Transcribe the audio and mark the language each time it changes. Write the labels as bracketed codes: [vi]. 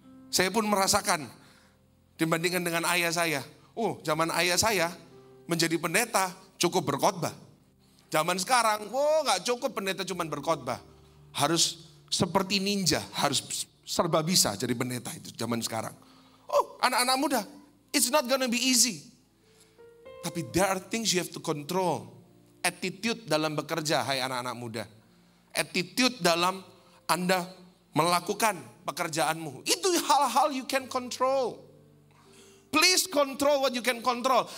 [id] Saya pun merasakan dibandingkan dengan ayah saya. Oh, zaman ayah saya menjadi pendeta cukup berkhotbah. Zaman sekarang, nggak cukup pendeta cuma berkhotbah. Harus seperti ninja, harus serba bisa jadi pendeta itu zaman sekarang. Oh, anak-anak muda, [en] it's not gonna be easy. [id] Tapi [en] there are things you have to control. [id] Attitude dalam bekerja, hai anak-anak muda. Attitude dalam Anda melakukan pekerjaanmu. Itu hal-hal [en] you can control. Please control what you can control.